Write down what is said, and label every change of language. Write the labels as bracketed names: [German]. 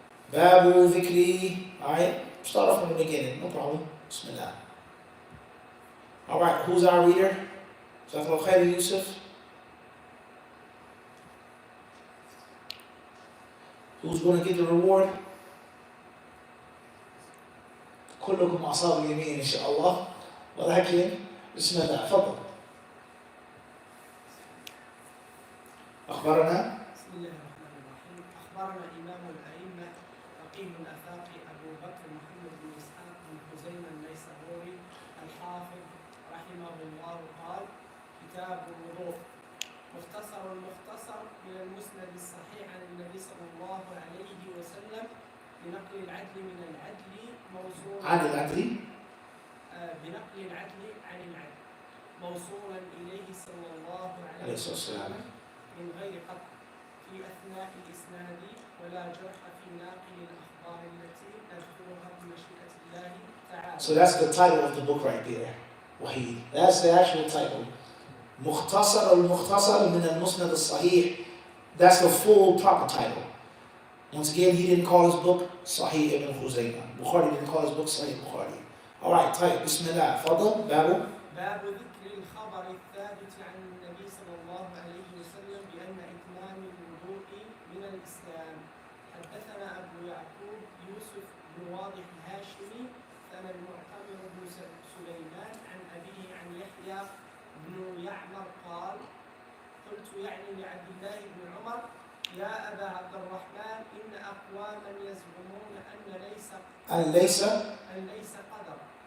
[English] Babu Dhikri. Alright, start off from the beginning, no problem. Bismillah. Alright, who's our reader? Jazakallah khairan, Yusuf. Who's going to get the reward? [Arabic] كلكم أصحاب اليمين إن شاء الله. ولكن بسم الله تفضل. أخبرنا. بسم الله الرحمن الرحيم. أخبرنا إمام الأئمة فقيه الآفاق أبو بكر محمد بن إسحاق بن خزيمة النيسابوري الحافظ رحمه الله قال: كتاب الوضوء مختصر المختصر من المسند الصحيح عن النبي صلى الله عليه وسلم بنقل العدل من العدل موصولا عن العدل بنقل العدل عن العدل موصولا إليه صلى الله عليه وسلم من غير قطع في أثناء الإسناد ولا جرح في ناقل الأخبار التي نذكرها بمشيئة الله تعالى. [English] So that's the title of the book right there. Wahid. That's the actual title. Mukhtasar al-Mukhtasar min al-Musnad al-Sahih. That's the full proper title. Once again, he didn't call his book Sahih ibn Khuzaymah. Bukhari didn't call his book Sahih Bukhari. Alright, type. Bismillah. Fadl. Babu. [Arabic] باب ذكر الخبر الثابت عن النبي صلى الله عليه وسلم بأن إتمام الوضوء من الإسلام. حدثنا أبو يعقوب يوسف بن واضح الهاشمي ثنا المعتمر بن سليمان عن أبيه عن يحيى بن يعمر قال: قلت يعني لعبد الله بن عمر: يا أبا عبد الرحمن إن أقواما يزعمون أن ليس قدر.